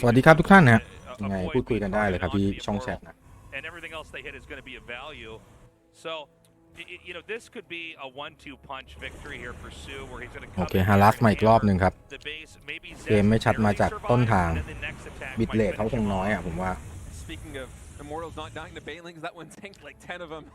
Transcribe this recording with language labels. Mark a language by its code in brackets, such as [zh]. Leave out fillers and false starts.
[th] สวัสดีครับทุกท่านนะยังไงพูดคุยกันได้เลยครับที่ช่องแชทนะ [en] and everything else they hit is going to be of value. So you know this could be a 1-2 punch victory here for soO where he's going to [th] โอเคฮารัสมาอีกรอบหนึ่งครับเกมไม่ชัดมาจากต้นทางบิตเรทเขาคงน้อยอ่ะผมว่า [en] Speaking of Immortals not dying to Banelings, that one tanked like 10 of them.